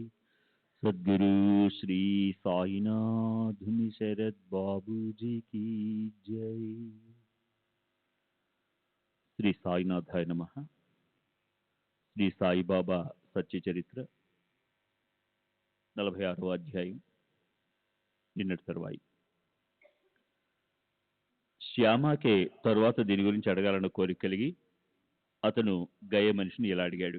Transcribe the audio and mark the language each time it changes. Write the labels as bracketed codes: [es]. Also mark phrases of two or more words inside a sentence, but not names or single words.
[hi] सद्गुरु श्री साईनाथ शरद बाबू जी की जय। [te] శ్రీ సాయినాథాయ నమః. శ్రీ సాయిబాబా సత్య చరిత్ర 46వ అధ్యాయం నిన్నటి తరువాయి. శ్యామాకే తరువాత దీని గురించి అడగాలన్న కోరిక కలిగి అతను గయ మనిషిని ఇలా అడిగాడు.